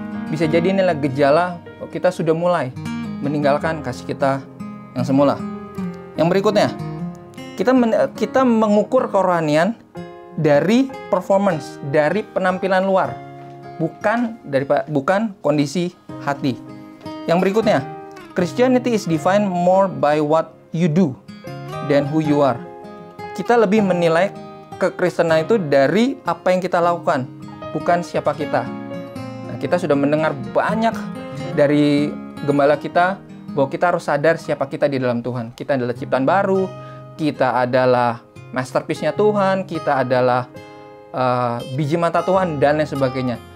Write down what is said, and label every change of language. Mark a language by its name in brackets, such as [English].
[Indonesian] Bisa jadi inilah gejala kita sudah mulai meninggalkan kasih kita yang semula. Yang berikutnya, kita mengukur kerohanian dari performance, dari penampilan luar, bukan kondisi hati. [English] Yang berikutnya, Christianity is defined more by what you do than who you are. [Indonesian] Kita lebih menilai kekristenan itu dari apa yang kita lakukan, bukan siapa kita. Nah, kita sudah mendengar banyak dari gembala kita bahwa kita harus sadar siapa kita di dalam Tuhan. Kita adalah ciptaan baru, kita adalah masterpiece-nya Tuhan, kita adalah biji mata Tuhan, dan lain sebagainya.